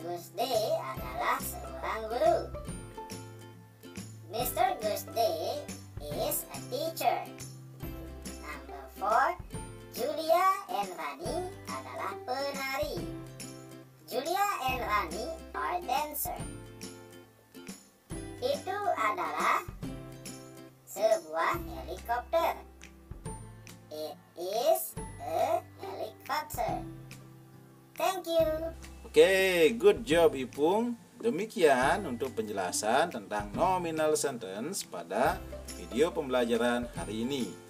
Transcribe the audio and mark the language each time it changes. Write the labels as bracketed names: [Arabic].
[Indonesian] Gusdi adalah seorang guru. Mr. [English] Gusdi is a teacher. Number 4. [Indonesian] Julia and Rani adalah penari. [English] Julia and Rani are dancer. [Indonesian] Itu adalah sebuah helikopter. [English] It is a helicopter. Thank you. [Indonesian] Oke, [English] good job [Indonesian] Ipung. Demikian untuk penjelasan tentang nominal sentence pada video pembelajaran hari ini.